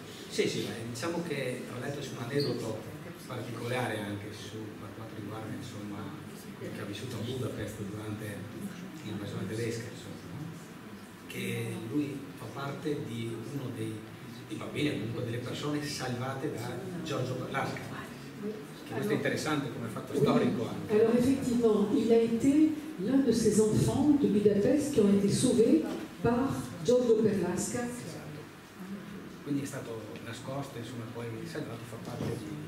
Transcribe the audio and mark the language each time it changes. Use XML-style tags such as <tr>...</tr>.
<it>Sì, diciamo che ho letto su un aneddoto particolare anche per quanto riguarda insomma che ha vissuto a Budapest durante l'invasione tedesca, insomma, che lui fa parte di uno dei bambini, comunque delle persone salvate da Giorgio Perlasca. Questo è interessante come fatto storico anche.</it> <fr>Alors effectivement, il a été l'un de ces enfants de Budapest qui ont été sauvés par Giorgio Perlasca.</fr> <it>Quindi è stato nascosto, insomma, poi salvato, fa parte di...</it>